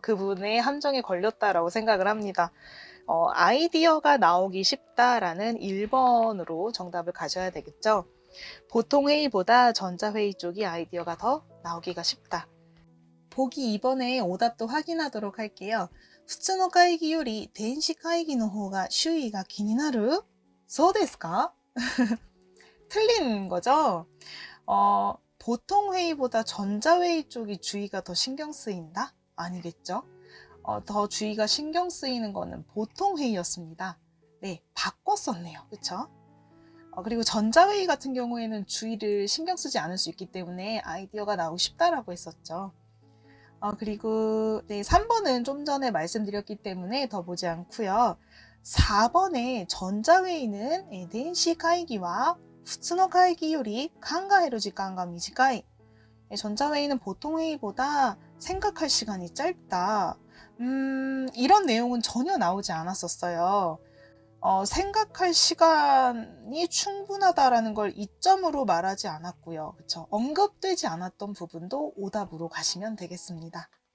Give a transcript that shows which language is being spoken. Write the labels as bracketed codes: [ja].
[ko] 그 부분에 함정에 걸렸다라고 생각을 합니다. 아이디어가 나오기 쉽다라는 1번으로 정답을 가져야 되겠죠. 보통 회의보다 전자회의 쪽이 아이디어가 더 나오기가 쉽다. 보기 2번에 오답도 확인하도록 할게요. [ja] 普通の会議より電子会議の方が周囲が気になる? そうですか? [ko] 틀린 거죠? 보통 회의보다 전자회의 쪽이 주의가 더 신경 쓰인다? 아니겠죠? 더 주의가 신경 쓰이는 거는 보통 회의였습니다. 네, 바꿨었네요. 그쵸? 그리고 전자회의 같은 경우에는 주의를 신경 쓰지 않을 수 있기 때문에 아이디어가 나오고 싶다라고 했었죠. 그리고 네, 3번은 좀 전에 말씀드렸기 때문에 더 보지 않고요. 4번에 전자회의는 [ja] 電子会議は普通の会議より考える時間が短い. [ko] 전자회의는 보통 회의보다 생각할 시간이 짧다. 이런 내용은 전혀 나오지 않았었어요. 생각할 시간이 충분하다라는 걸 이점으로 말하지 않았고요. 그쵸? 언급되지 않았던 부분도 오답으로 가시면 되겠습니다.